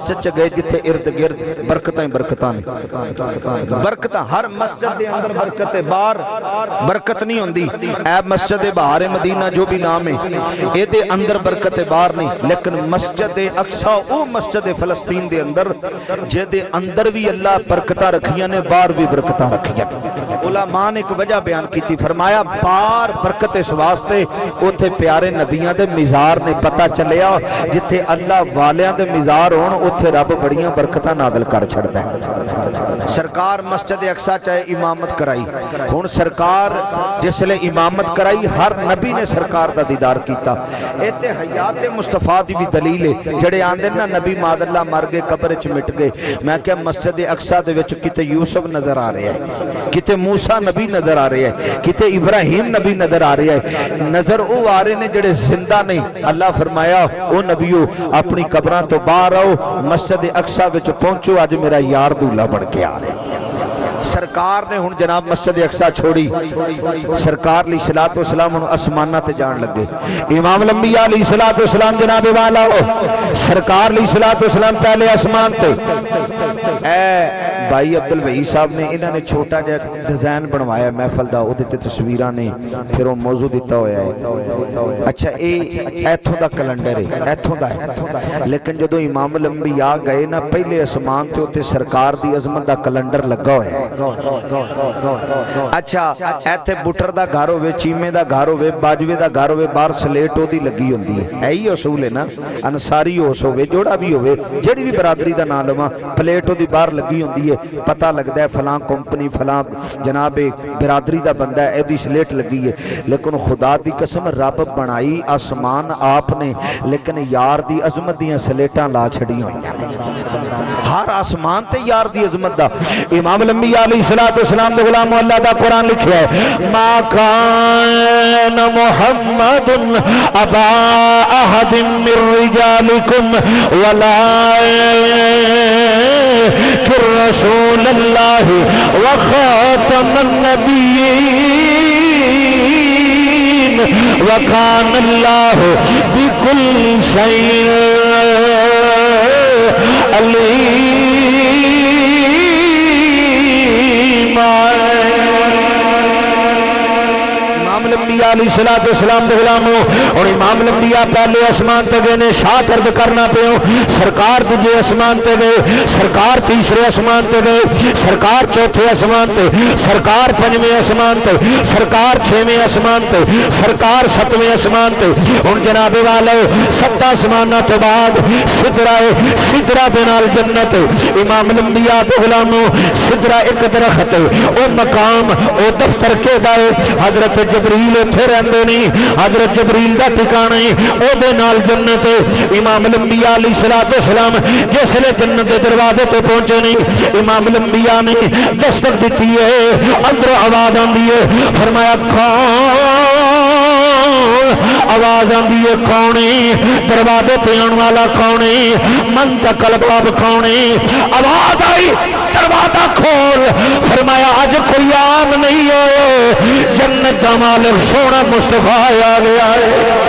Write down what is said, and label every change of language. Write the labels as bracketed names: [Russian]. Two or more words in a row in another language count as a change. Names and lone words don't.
[Punjabi] چ گئے جتھے ارد گرد برکتیں برکتاں برکتاں ہر مسجد دے اندر برکت باہر برکت نہیں ہوندی اے مسجد بہار مدینہ جو بھی نام ہے اے دے اندر برکت باہر نہیں لیکن مسجد اقصی او مسجد فلسطین دے اندر جے دے اندر بھی اللہ برکتاں رکھیاں نے باہر بھی برکتاں رکھیاں علماء نے ایک وجہ بیان کی تھی فرمایا بار برکت اس واسطے اوتھے پیارے نبیاں دے مزار نے پتہ چلیا جتھے اللہ والیاں دے مزار ہون اوتھے رب بڑیاں برکتاں نازل کر چھڑدا ہے سرکار مسجد اقصی چاہے امامت کرائی ہن سرکار جس لے امامت کرائی ہر نبی نے سرکار دا دیدار کیتا ایتھے حیات مصطفیٰ دی بھی دلیل ہے جڑے آندے نا نبی [Arabic] ماد اللہ [Punjabi] مر گئے قبر وچ مٹ گئے میں کہ مسجد اقصی دے وچ کتے یوسف نظر آ رہے ہیں کتے موسیٰ نبی نظر آ رہے ہیں کتے ابراہیم نبی نظر آ رہے ہیں نظر او آ رہے نے جڑے زندہ نہیں اللہ فرمایا او نبیو اپنی قبران تو باہر آؤ مسجد اقصی وچ پہنچو آج میرا یار دولہ بڑھ کے آ رہے ہیں سرکار نے ہن جناب مسجد اقصی چھوڑی سرکار [Arabic] علیہ الصلوۃ والسلام [Punjabi] ہن اسمانہ تے جان لگے امام الانبیاء [Arabic] علیہ الصلوۃ والسلام [Punjabi] جناب والا سرکار [Arabic] علیہ الصلوۃ والسلام [Punjabi] پہلے آسمان تے اے بھائی عبد الوہی صاحب نے انہوں نے چھوٹا جا ڈیزائن بنوایا محفل دا او دے تصویراں نے پھر وہ موضوع دیتا ہویا ہے اچھا ایتھوں دا کیلنڈر ہے ایتھوں دا ہے لیکن جدوں امام الانبیاء گئے نا پہلے آسمان تے اوتے سرکار دی عظمت دا کیلنڈر لگا ہویا ہے اچھا ایتھے بٹر دا گھر ہوے چیمے دا گھر ہوے باجوے دا گھر ہوے باہر سلیٹ دی لگی ہوندی ہے یہی اصول ہے نا انصاری ہوس ہوے جوڑا بھی ہوے جڑی بھی برادری دا نام لواں پلیٹ دی باہر لگی ہوندی ہے پتہ لگدا ہے فلاں کمپنی فلاں جناب برادری دا بندہ ہے ایدی سلیٹ لگی ہے لیکن خدا دی قسم رب بنائی آسمان آپ نے لیکن یار دی عظمت دیاں سلیٹاں لا چھڑی ہوئی ہر آسمان تے یار دی عظمت دا امام الانبیاء [Arabic] علیہ الصلوۃ والسلام [Punjabi] دے غلام اللہ دا قرآن لکھیا ہے [Arabic] ما کان محمد ابا احد من رجالکم ولکن رسول اللہ وخاتم النبیین وکان اللہ بکل شیء [Punjabi] علیم امام الانبیاء [Arabic] علیہ الصلوۃ والسلام [Punjabi] دے غلاموں اور امام الانبیاء پہلے آسمان تے گئے نے شاہ عرض کرنا پیو سرکار دوجے آسمان تے گئے سرکار تیسرے آسمان تے گئے سرکار چوتھے آسمان تے سرکار پنجویں آسمان تے سرکار چھویں آسمان تے سرکار ستویں آسمان تے ہن جناب والو سات آسماناں تو بعد سدرہ دے نال جنت امام الانبیاء دے غلاموں سدرہ ایک درخت او مقام او دفتر کے دائے حضرت جبریل اتھے رہندے نہیں حضرت جبریل دا ٹھکانہ او دے نال جنت امام الانبیاء [Arabic] علیہ الصلوۃ والسلام [Punjabi] جس لے جنت دے دروازے تے پہنچے نہیں امام الانبیاء نے دستک دیتی ہے اندر آواز آندی ہے فرمایا کون آواز آندی ہے کون دروازے تے آن والا کون [Arabic] من تک الباب [Punjabi] کون آواز آئی دروازہ کھول فرمایا اج کوئی عام نہیں ہے جنت دا مالک سونا مصطفیٰ آ گیا ہے